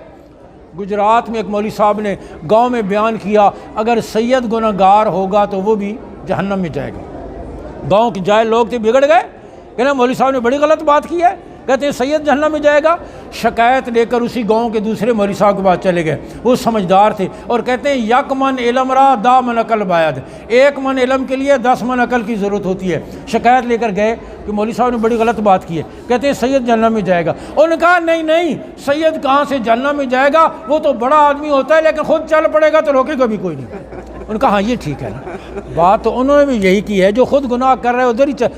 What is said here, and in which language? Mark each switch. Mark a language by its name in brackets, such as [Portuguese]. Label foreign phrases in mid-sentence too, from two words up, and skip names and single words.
[Urdu] گجرات میں ایک مولوی صاحب نے گاؤں میں بیان کیا اگر سید گناہ گار ہوگا تو وہ بھی جہنم میں جائے گا۔ گاؤں کے جائے لوگ تھے، بگڑ گئے، کہنا مولوی صاحب نے بڑی غلط بات کی ہے، کہتے ہیں سید جہنم میں جائے گا۔ شکایت لے کر اسی گاؤں کے دوسرے مولوی صاحب کے پاس چلے گئے، وہ سمجھدار تھے، اور کہتے ہیں [Persian] یک من علم را دا من عقل باید، [Urdu] 1 من علم کے لیے 10 من عقل کی ضرورت ہوتی ہے۔ شکایت لے کر گئے کہ مولوی صاحب نے بڑی غلط بات کی ہے، کہتے ہیں سید جہنم میں جائے گا۔ انہوں نے کہا نہیں سید کہاں سے جہنم میں جائے گا، وہ تو بڑا آدمی ہوتا ہے لیکن خود چل پڑے گا تو روکے گا بھی کوئی نہیں۔ انہوں نے کہا ہاں یہ ٹھیک ہے نا، بات تو انہوں نے بھی یہی کی ہے، جو خود گناہ کر رہے ادھر ہی چل۔